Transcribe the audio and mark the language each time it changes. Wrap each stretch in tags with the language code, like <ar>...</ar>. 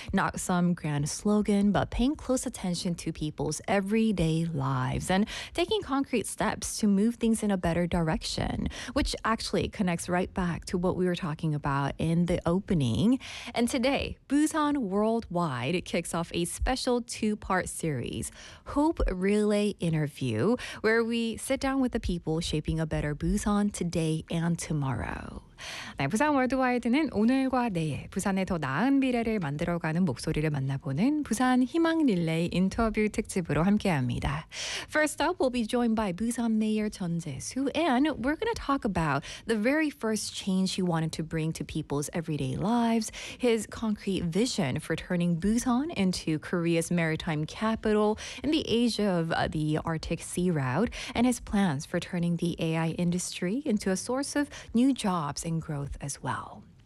<en>Not some grand slogan, but paying close attention to people's everyday lives and taking concrete steps to move things in a better direction, which actually connects right back to what we were talking about in the opening. And today, Busan Worldwide kicks off a special two-part series, Hope Relay Interview, where we sit down with the people shaping a better Busan today and tomorrow.</en> <ko>네, 부산 월드와이드는 오늘과 내일, 부산의 더 나은 미래를 만들어가는 목소리를 만나보는 부산 희망 릴레이 인터뷰 특집으로 함께합니다.</ko> <en>First up, we'll be joined by Busan Mayor 전 재수, and we're going to talk about the very first change he wanted to bring to people's everyday lives, his concrete vision for turning Busan into Korea's maritime capital in the age of the Arctic Sea Route, and his plans for turning the AI industry into a source of new jobs and growth as well.</en>